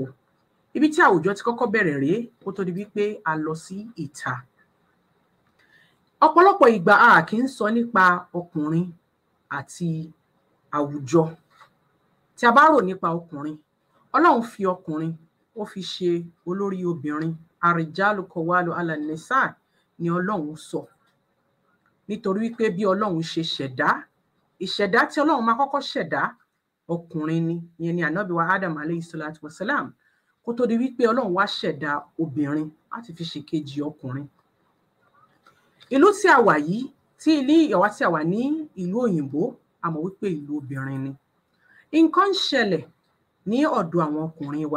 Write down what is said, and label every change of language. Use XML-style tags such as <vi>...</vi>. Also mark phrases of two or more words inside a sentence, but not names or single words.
<yo>Ibi tí àwùjọ ti kọ́kọ́ bẹ̀rẹ̀ rèé kó tó di wípé a lọ sí ìta. Ọ̀pọ̀lọpọ̀ ìgbà a kì í sọ nípa ọkùnrin àti àwùjọ. Tí a bá rò nípa ọkùnrin, Ọlọ́run fi ọkùnrin ó fi ṣe olórí obìnrin.</yo> <ar>الرجال قوامون على النساء</ar> <yo>ni Ọlọ́run sọ. Nítorí wípé bí Ọlọ́run ṣe ṣẹ̀dá, ìṣẹ̀dá tí Ọlọ́run máa kọ́kọ́ ṣẹ̀dá ọkùnrin ni, ìyẹn ni Ànábì wa Adam</yo> <ar>عليه الصلاة والسلام,</ar> <yo>kó tó di wípé Ọlọ́run wá ṣẹ̀dá obìnrin láti fi ṣe kejì ọkùnrin. Ìlú tí a wà yìí, tí ilé ìyàwó tí a wà ní ìlú òyìnbó, a mọ̀ wípé ìlú obìnrin ni. Nǹkan ń ṣẹlẹ̀ ní ọ̀dọ̀ àwọn ọkùnrin wa.</yo>